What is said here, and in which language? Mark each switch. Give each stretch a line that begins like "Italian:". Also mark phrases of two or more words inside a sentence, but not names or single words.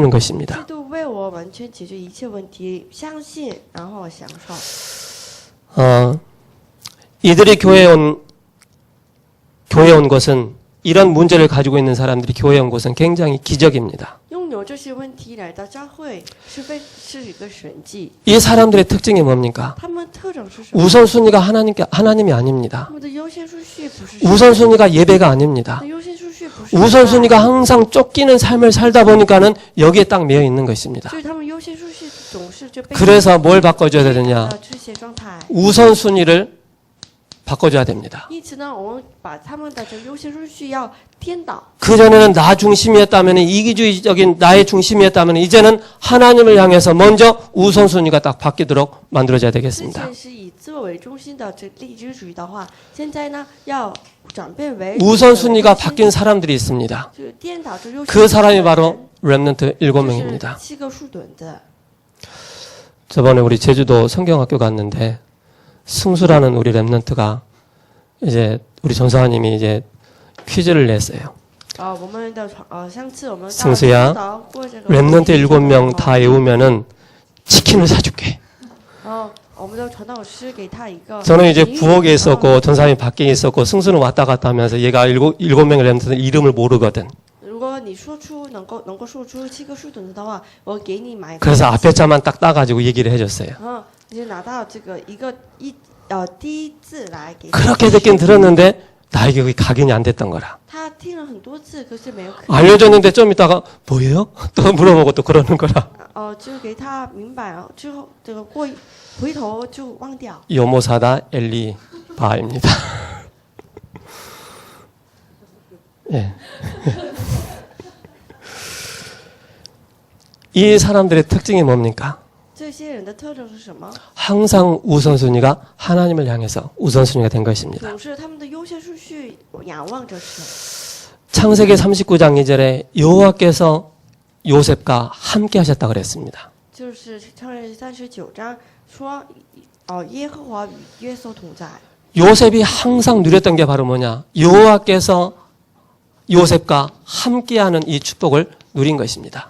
Chinese: 基
Korean: 것입니다.
Chinese: 督为我完全解决一切问题，相信，然后享受。
Korean: 이들이 교회에 온 것은 이런 문제를 가지고 있는 사람들이 교회에 온 것은 굉장히 기적입니다.
Chinese: 拥有这些问题来到教会是一个神迹。
Korean: 이 사람들의 특징이 뭡니까?
Chinese: 他们特征是什么？
Korean: 우선순위가 하나님이 아닙니다.
Chinese: 他们的优先顺序不是神，
Korean: 우선순위가 예배가 아닙니다.
Chinese: 优先顺序不是
Korean: 우선순위가 항상 쫓기는 삶을 살다 보니까는 여기에 딱 매여 있는 것입니다.
Chinese: 就是他们优先顺序总是就被
Korean: 그래서 뭘 바꿔줘야 되느냐?
Chinese: 这些状态。
Korean: 우선순위를 바꿔줘야 됩니다.
Chinese: 因此呢，我们把他们的这优先顺序要颠倒。
Korean: 그전에는 나 중심이었다면, 이기주의적인 나의 중심이었다면, 이제는 하나님을 향해서 먼저 우선순위가 딱 바뀌도록 만들어져야
Chinese: 之
Korean: 되겠습니다.
Chinese: 前是以自我为中心的这利己主义的话，现在呢要转变为
Korean: 우선순위가 바뀐 사람들이 있습니다.
Chinese: 就颠倒这优先
Korean: 그 사람이 바로 렘넌트 7명입니다.
Chinese: 7 个树墩子。
Korean: 저번에 우리 제주도 성경학교 갔는데 승수라는 우리 렘넌트가 이제 우리 전사님이 이제 퀴즈를 냈어요.
Chinese: 我们的上次我们
Korean: 승수야,
Chinese: 到过这个
Korean: 렘넌트 7명 다 외우면은 치킨을 사줄게.
Chinese: 我们的传道师给他一个
Korean: 저는 이제 부엌에 있었고 전사님이 밖에 있었고 승수는 왔다 갔다 하면서 얘가 7명의 렘넌트 이름을 모르거든.
Chinese: 如果你说出能够说出7个树墩子的话，我给你买。
Korean: 그래서 앞에 자만 딱 따가지고 얘기를 해줬어요.
Chinese: 你就拿到这个第一字来给。
Korean: 그렇게 듣긴 들었는데 나에게 그게 각인이 안 됐던 거라.
Chinese: 他听了很多次，可是没有。
Korean: 알려줬는데 좀 있다가 뭐예요? 또 물어보고 또 그러는 거라. 就给他明白了之后，这个回头就忘掉。 요모사다 엘리 바입니다. 예. 이 사람들의 특징이 뭡니까?
Chinese: 这些人的特征是什么？
Korean: 항상 우선순위가 하나님을 향해서 우선순위가 된 것입니다.
Chinese: 总是他们的优先顺序仰望着神。
Korean: 창세기 39장 2절에 여호와께서 요셉과 함께 하셨다 그랬습니다.
Chinese: 就是创世39章说，耶和华与约瑟同在。
Korean: 요셉이 항상 누렸던 게 바로 뭐냐? 여호와께서 요셉과 함께하는 이 축복을 누린 것입니다.